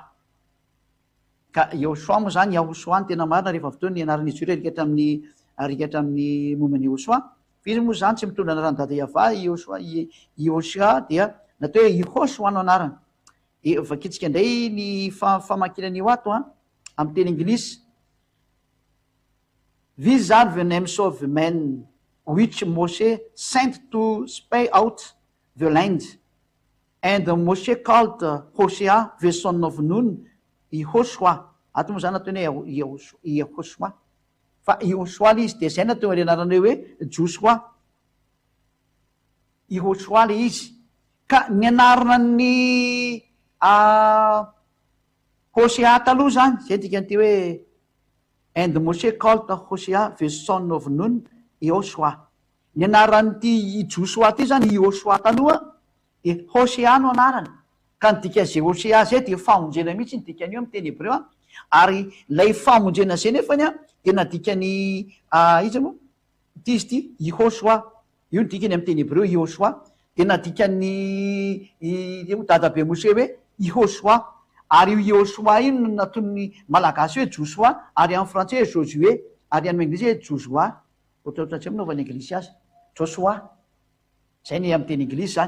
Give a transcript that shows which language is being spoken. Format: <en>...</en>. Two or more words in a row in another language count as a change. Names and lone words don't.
<mg>Ka Ihosoa moa zany Yahosoa ny tena marina rehefa avy teo ny anaran'izy io arikatra amin'ny momban'ny Ihosoa. Izy moa zany tsy mitondra anaran'ny dada Yava Ihosoa dia natao hoe Ihosoa no anarany. Vakitsika indray ny famakinan'io ato amin'ny teny anglisy.</mg> <en>These are the names of men which Moshe sent to spy out the land. And Moshe called Hosea the son of Nun Ihosoa.</en> <mg>Ato moa zany ataony hoe Ihosoa. Fa Ihosoa le izy dia zay natao le anarany hoe Josoa. Ihosoa le izy. Ka ny anarana ny Hosea taloha zany zay dikan'ity hoe</mg> <en>and Moshe called Hosea the son of Nun Ihosoa.</en> <mg>Ny anaran'ity Josoa ty zany Ihosoa taloha dia Hosea no anarany. Ka ny dikan'izay Hosea zay dia famonjena mihitsy ny dikan'io amin'ny teny hébreu ary lay famonjena zay nefany dia nadikany izy moa ity izy ity Ihosoa io ny dikany amin'ny teny hébreu Ihosoa dia nadikany dadabe Moshe hoe Ihosoa ary io Ihosoa io no nataony malagasy hoe Josoa ary amin'ny frantsay hoe Josué ary amin'ny anglisy hoe Josoa ohatraohatry tsy manaovany anglisy azy Josoa zay ny amin'ny teny anglisy zany.</mg>